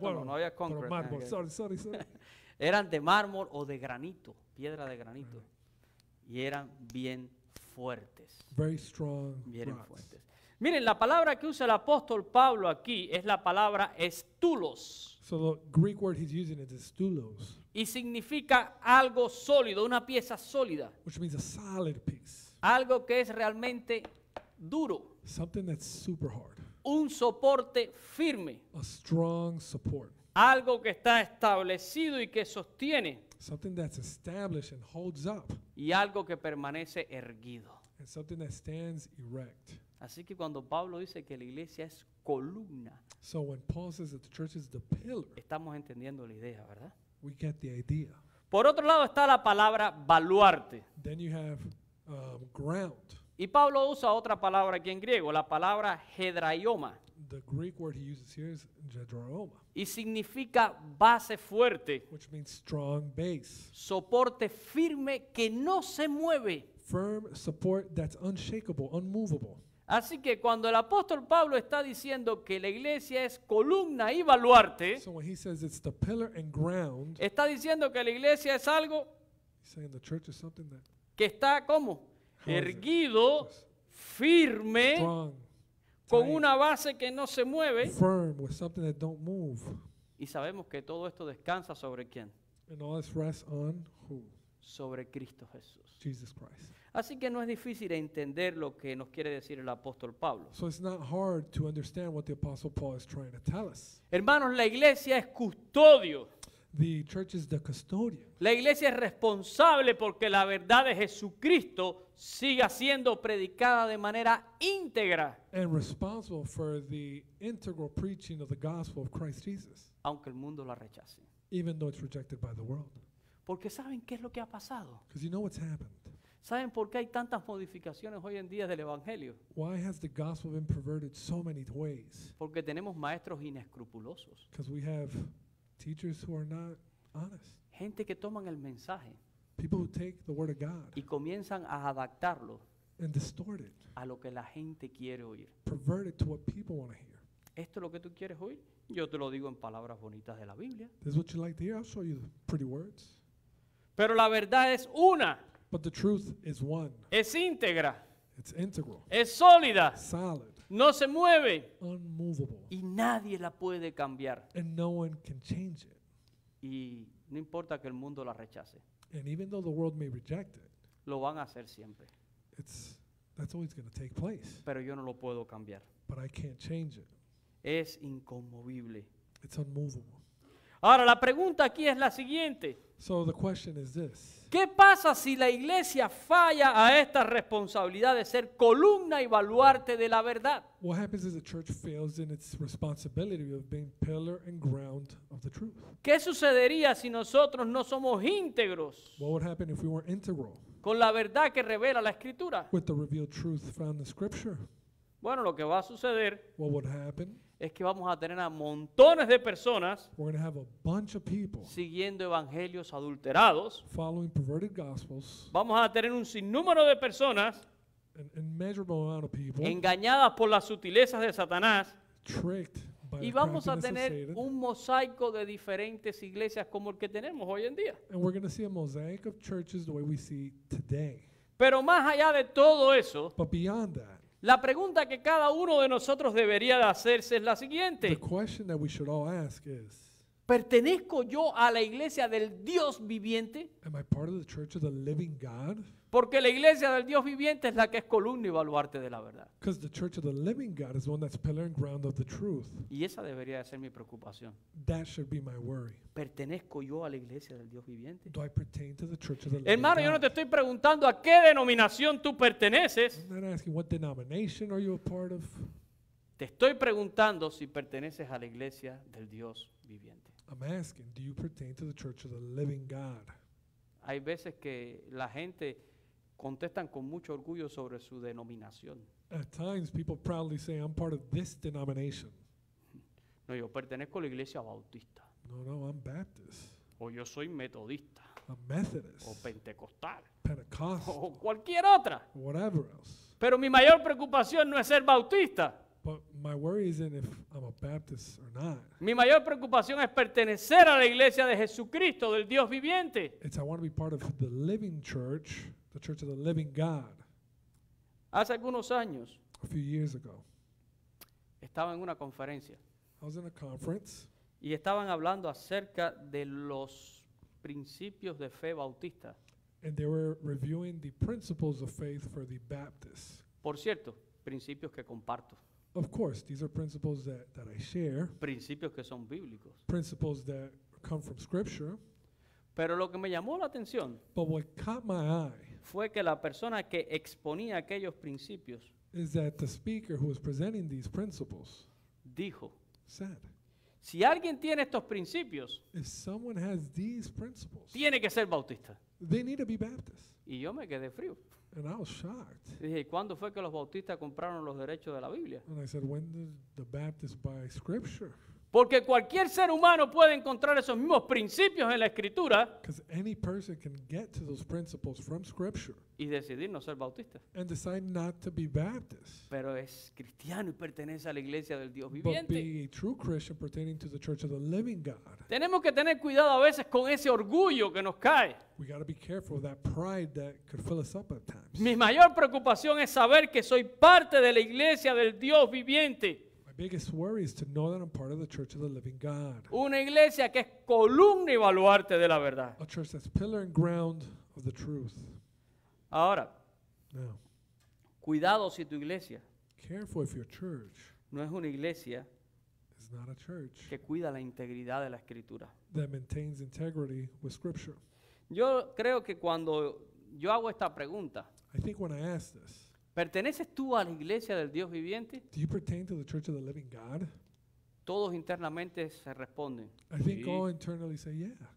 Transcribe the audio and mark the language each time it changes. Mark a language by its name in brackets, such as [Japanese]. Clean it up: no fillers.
[Spanish] Bueno, no había pero concreto. mármol, [English] sorry. [Spanish] Eran de mármol o de granito, piedra de granito. Y eran bien fuertes, [English] Very strong [Spanish] bien [English] rocks. [Spanish] fuertes. Miren, la palabra que usa el apóstol Pablo aquí es la palabra estulos. [English] So the Greek word he's using is stulos, [Spanish] Y significa algo sólido, una pieza sólida. [English] which means a solid piece. [Spanish] Algo que es realmente duro. [English] Something that's super hard. [Spanish] Un soporte firme. [English] A strong support. [Spanish] Algo que está establecido y que sostiene. [English] Something that's established and holds up. [Spanish] Y algo que permanece erguido. [English] And something that stands erect. [Spanish] Así que cuando Pablo dice que la iglesia es columna, [English] So when Paul says that the church is the pillar, [Spanish] estamos entendiendo la idea, ¿verdad? [English] we get the idea. [Spanish] Por otro lado está la palabra baluarte. [English] Then you have ground. [Spanish] Y Pablo usa otra palabra aquí en griego, la palabra hedraioma. [English] The Greek word he uses here is jedraoma, [Spanish] Y significa base fuerte, [English] which means strong base. [Spanish] soporte firme que no se mueve. [English] Firm support that's unshakable, unmovable. [Spanish] Así que cuando el apóstol Pablo está diciendo que la iglesia es columna y baluarte, [English] So when he says it's the pillar and ground, [Spanish] está diciendo que la iglesia es algo [English] he's saying the church is something that [Spanish] que está como [English] How is it? [Spanish] erguido, [English] Just [Spanish] firme, [English] strong, [Spanish] con [English] tight, [Spanish] una base que no se mueve. [English] firm, with something that don't move. [Spanish] Y sabemos que todo esto descansa sobre quién? [English] And all this rests on who? [Spanish] Sobre Cristo Jesús. [English] Jesus Christ. [Spanish] Así que no es difícil entender lo que nos quiere decir el apóstol Pablo. [English] So it's not hard to understand what the Apostle Paul is trying to tell us. [Spanish] Hermanos, la iglesia es custodio. [English] The church is the custodian. [Spanish] La iglesia es responsable porque la verdad de Jesucristo siga siendo predicada de manera íntegra, [English] And responsible for the integral preaching of the gospel of Christ Jesus, [Spanish] aunque el mundo la rechace. [English] even though it's rejected by the world. [Spanish] Porque ¿saben qué es lo que ha pasado? [English] Because you know what's happened. [Spanish] ¿Saben por qué hay tantas modificaciones hoy en día del Evangelio? [English] Why has the gospel been perverted so many ways? [Spanish] Porque tenemos maestros inescrupulosos. [English] Because we have teachers who are not honest. [Spanish] Gente que toman el mensaje [English] People who take the word of God [Spanish] y comienzan a adaptarlo [English] and distort it, [Spanish] a lo que la gente quiere oír. [English] pervert it to what people want to hear. [Spanish] ¿Esto es lo que tú quieres oír? Yo te lo digo en palabras bonitas de la Biblia. [English] This is what you like to hear. I'll show you the pretty words. [Spanish] Pero la verdad es una, [English] But the truth is one. [Spanish] es íntegra, [English] It's integral, [Spanish] es sólida, [English] solid, [Spanish] no se mueve [English] unmovable, [Spanish] y nadie la puede cambiar. [English] and no one can change it. [Spanish] Y no importa que el mundo la rechace, [English] And even though the world may reject it, [Spanish] lo van a hacer siempre. [English] that's always going to take place. [Spanish] Pero yo no lo puedo cambiar. [English] But I can't change it. [Spanish] Es inconmovible. [English] It's unmovable. [Spanish] Ahora, la pregunta aquí es la siguiente. [English] So the question is this. [Spanish] ¿Qué pasa si la iglesia falla a esta responsabilidad de ser columna y baluarte de la verdad? [English] What happens is the church fails in its responsibility of being pillar and ground of the truth. [Spanish] ¿Qué sucedería si nosotros no somos íntegros [English] What would happen if we weren't integral [Spanish] con la verdad que revela la Escritura? [English] with the revealed truth found in Scripture? [Spanish] Bueno, lo que va a suceder [English] What would happen? [Spanish] es que vamos a tener a montones de personas [English] We're going to have a bunch of people [Spanish] siguiendo evangelios adulterados. [English] following perverted gospels, [Spanish] Vamos a tener un sinnúmero de personas [English] an immeasurable amount of people [Spanish] engañadas por las sutilezas de Satanás. [English] tricked by [Spanish] Y [English] the [Spanish] vamos a [English] craftiness of [Spanish] tener [English] Satan. [Spanish] un mosaico de diferentes iglesias como el que tenemos hoy en día. [English] And we're going to see a mosaic of churches the way we see today. [Spanish] Pero más allá de todo eso, [English] But beyond that, [Spanish] la pregunta que cada uno de nosotros debería de hacerse es la [English] the [Spanish] siguiente. [English] question that we should all ask is, [Spanish] ¿Pertenezco yo a la iglesia del Dios viviente? [English] am I part of the church of the living God? [Spanish] Porque la iglesia del Dios viviente es la que es columna y baluarte de la verdad. [English] Because the church of the living God is the one that's pillar and ground of the truth. [Spanish] Y esa debería de ser mi preocupación. [English] That should be my worry. [Spanish] ¿Pertenezco yo a la iglesia del Dios viviente? [English] Do I pertain to the church of the living [Spanish] Hermano, yo no [English] God? [Spanish] te estoy preguntando a qué denominación tú perteneces. [English] I'm not asking what denomination are you a part of. [Spanish] Te estoy preguntando si perteneces a la iglesia del Dios viviente. [English] I'm asking, do you pertain to the church of the living God? [Spanish] Hay veces que la gente contestan con mucho orgullo sobre su denominación. [English] At times, people proudly say, I'm part of this denomination. [Spanish] No, yo pertenezco a la iglesia bautista, [English] No, I'm Baptist. [Spanish] o yo soy metodista, [English] I'm Methodist. [Spanish] o pentecostal, [English] Pentecostal. [Spanish] o cualquier otra. [English] Whatever else. [Spanish] Pero mi mayor preocupación no es ser bautista. [English] But my worry isn't if I'm a Baptist or not. [Spanish] Mi mayor preocupación es pertenecer a la iglesia de Jesucristo, del Dios viviente. [English] It's I want to be part of the living church, the church of the living God. [Spanish] Hace algunos años [English] A few years ago, [Spanish] estaba en una conferencia [English] I was in a conference [Spanish] y estaban hablando acerca de los principios de fe bautista. [English] and they were reviewing the principles of faith for the Baptists. [Spanish] Por cierto, principios que comparto, [English] Of course, these are principles that I share, [Spanish] principios que son bíblicos. [English] principles that come from Scripture. [Spanish] Pero lo que me llamó la atención [English] But what caught my eye [Spanish] fue que la persona que exponía aquellos principios [English] is that the speaker who was presenting these principles [Spanish] dijo, [English] said, [Spanish] si alguien tiene estos principios, [English] if someone has these principles, [Spanish] tiene que ser bautista. [English] they need to be Baptist. [Spanish] Y yo me quedé frío. [English] And I was shocked. [Spanish] Dije, ¿y cuándo fue que los bautistas compraron los derechos de la Biblia? [English] And I said, when did the Baptists buy Scripture? [Spanish] Porque cualquier ser humano puede encontrar esos mismos principios en la Escritura [English] Because any person can get to those principles from Scripture [Spanish] y decidir no ser bautista. [English] and decide not to be Baptist, [Spanish] Pero es cristiano y pertenece a la iglesia del Dios [English] but [Spanish] viviente. [English] be a true Christian pertaining to the church of the living God. [Spanish] Tenemos que tener cuidado a veces con ese orgullo que nos cae. [English] We got to be careful of that pride that could fill us up at times. [Spanish] Mi mayor preocupación es saber que soy parte de la iglesia del Dios viviente. [English] My biggest worry is to know that I'm part of the church of the living God, [Spanish] Una iglesia que es columna y baluarte de la verdad. [English] a church that's pillar and ground of the truth. [Spanish] Ahora, [English] Now, [Spanish] cuidado si tu iglesia [English] careful if your church [Spanish] no es una iglesia [English] is not a church [Spanish] que cuida la integridad de la Escritura. [English] that maintains integrity with Scripture. [Spanish] Yo creo que cuando yo hago esta pregunta, [English] I think when I ask this, [Spanish] ¿perteneces tú a la iglesia del Dios viviente? [English] do you pertain to the church of the living God? [Spanish] Todos internamente se responden. [English] I think [Spanish] Sí. [English] all internally say, yeah,